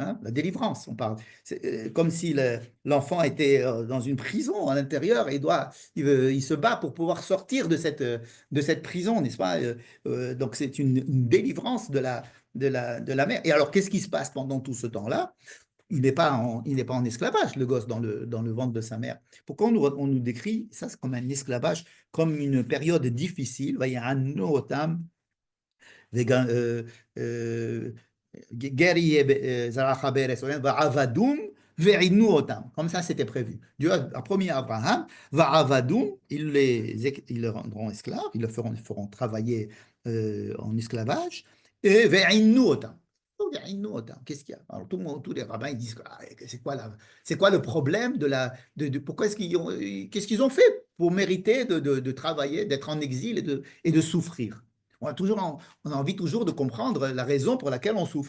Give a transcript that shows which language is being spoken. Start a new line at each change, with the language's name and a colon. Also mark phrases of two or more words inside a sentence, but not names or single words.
French: hein, la délivrance, on parle. C'est comme si l'enfant était dans une prison à l'intérieur et il se bat pour pouvoir sortir de cette prison, n'est-ce pas? Donc c'est une délivrance de la mère. Et alors, qu'est-ce qui se passe pendant tout ce temps-là? Il n'est pas en esclavage, le gosse, dans le ventre de sa mère. Pourquoi on nous décrit ça comme un esclavage, comme une période difficile?
Hebrew: וגם, גרי זרח בארץ ועבדום ועינו אותם.
French: Comme ça, c'était prévu. Dieu a promis à Abraham, ועבדום, ils le rendront esclaves, ils le feront travailler en esclavage, et
Hebrew: ועינו אותם.
French: Qu'est-ce qu'il y a? Alors, tous les rabbins ils disent c'est quoi le problème pourquoi qu'est-ce qu'ils ont fait pour mériter de travailler, d'être en exil et de souffrir? On a envie toujours de comprendre la raison pour laquelle on souffre.